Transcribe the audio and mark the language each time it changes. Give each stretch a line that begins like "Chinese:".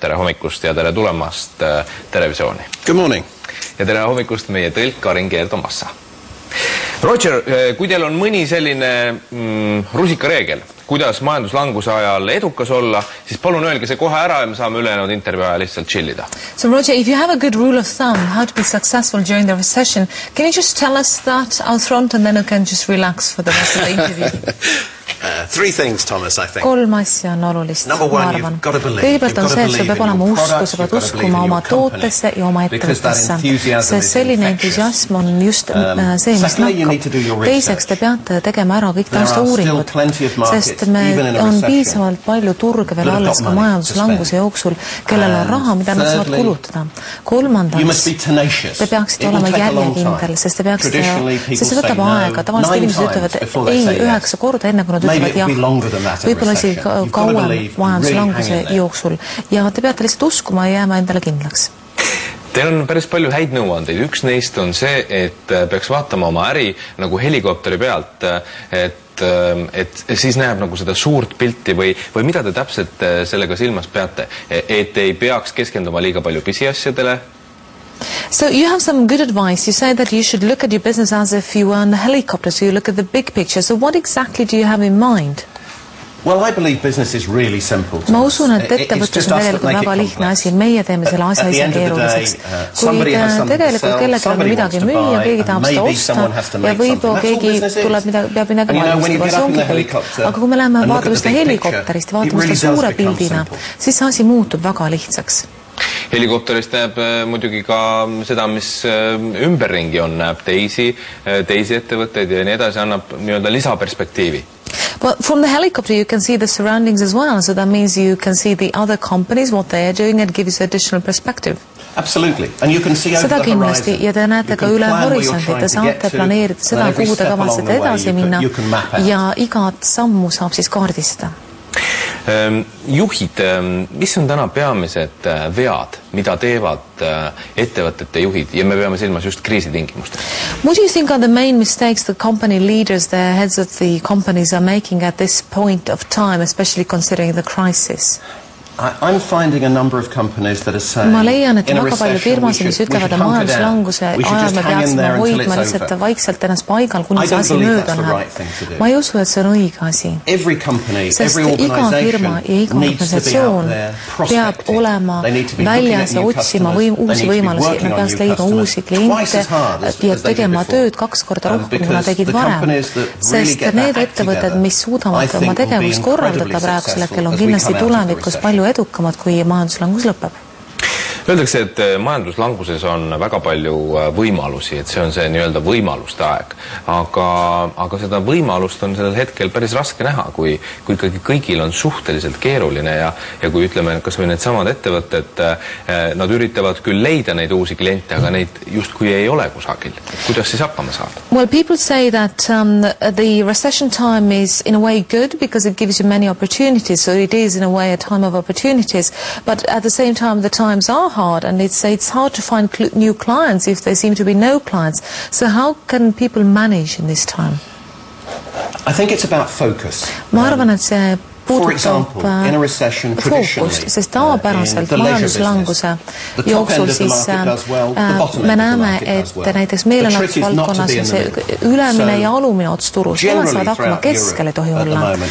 Estonian: Tere hommikust ja tere tulemast televisiooni.
English: Good morning.
Estonian: Ja tere hommikust meie tõlk Karin Keertomassa. Roger, kui teil on mõni selline rusikareegel, kuidas majanduslanguse ajal edukas olla, siis palun öelge see kohe ära ja me saame ülejäänud intervjuu ajal lihtsalt chillida.
English: So Roger, if you have a good rule of thumb, how to be successful during the recession, can you just tell us that out front and then you can just relax for the rest of the interview? Three things, Thomas, I think.
Estonian: Kolm asja on olulist,
English: Number one,
Estonian: ma arvan.
English: you've got to believe.
Estonian: Kõigepealt on see, et sul peab olema usku, sa pead uskuma oma tootesse ja oma ettevõttesse. Sest selline entusiasm on just see, mis nakkab. Teiseks te peate tegema ära kõik tausta uuringud, sest on piisavalt palju turge veel alles ka majanduslanguse jooksul, kellel on raha, mida nad saavad kulutada. Kolmandaks, te peaksite olema järjekindel, sest see võtab aega. Tavaliselt inimesed ütlevad ei 9 korda enne, kui nad ütlevad jah. Võib-olla isegi kauem majanduslanguse jooksul. Ja te peate lihtsalt uskuma ja jääma endale kindlaks. Teil on päris palju häid nõuandeid. Üks neist on see, et peaks vaatama oma äri nagu helikopteri pealt, et siis näeb nagu seda suurt pilti või mida te täpselt sellega silmas peate, et ei peaks keskenduma liiga palju pisiasjadele.
English: So you have some good advice. You say that you should look at your business as if you were on a helicopter, so you look at the big picture. So what exactly do you have in mind? Well, I believe business is really simple.
Estonian: Ma usun, et ettevõtlus on tegelikult väga lihtne asi. Meie teeme selle asja ise keeruliseks. Kui tegelikult kellelgi on midagi müüa, keegi tahab seda osta ja võib-olla keegi peab midagi valmistada, see ongi kõik. Aga kui me läheme vaatame seda helikopterist, vaatame seda suure pildina, siis see asi muutub väga lihtsaks. Helikopterist näeb muidugi ka seda, mis ümberringi on, näeb teisi ettevõtteid ja nii edasi, annab nii-öelda lisaperspektiivi.
English: Well, from the helicopter you can see the surroundings as well, so that means you can see the other companies, what they are doing, and gives you additional perspective. Absolutely. And you can see over the horizon.
Estonian: Ja te näete ka üle horisondi, te saate planeerida seda, kuhu te kavatsete edasi minna ja igat sammu saab siis kaardistada. Juhid, mis on täna peamised vead, mida teevad ettevõtete juhid ja me peame silmas just kriisitingimustes?
English: What do you think are the main mistakes the company leaders, the heads of the companies are making at this point of time, especially considering the crisis? I'm finding a number of companies that are saying
Estonian: ma leian, et väga palju firmasid, mis ütlevad, et majanduslanguse ajal me peaksime hoidma lihtsalt vaikselt ennast paigal, kuni see asi mööda läheb. Ma ei usu, et see on õige asi. Sest iga firma ja iga organisatsioon peab olema väljas ja otsima uusi võimalusi. Me peaks leidma uusi kliente ja tegema tööd 2 korda rohkem, kui nad tegid varem. Sest need ettevõtted, mis suudavad oma tegevust korraldada praegusel hetkel, on kindlasti tulevikus palju edukamad, kui majanduslangus lõpeb. Öeldakse, et majanduslanguses on väga palju võimalusi, et see on see nii-öelda võimaluste aeg. Aga seda võimalust on sellel hetkel päris raske näha, kui ikkagi kõigil on suhteliselt keeruline ja kui ütleme, kas või need samad ettevõtted, nad üritavad küll leida neid uusi kliente, aga neid justkui ei ole kusagil. Kuidas siis hakkama saada?
English: Well, people say that the recession time is in a way good because it gives you many opportunities. So it is in a way a time of opportunities. But at the same time, the times are hard and it's hard to find new clients if there seem to be no clients. So how can people manage in this time? I think it's about focus.
Estonian: Ma arvan, et see puudutab fookust, sest tavapäraselt majanduslanguse jooksul siis me näeme, et näiteks meelelahutusvaldkonnas on see ülemine ja alumine ots turus, nemad saavad hakkama keskel ei tohi olla.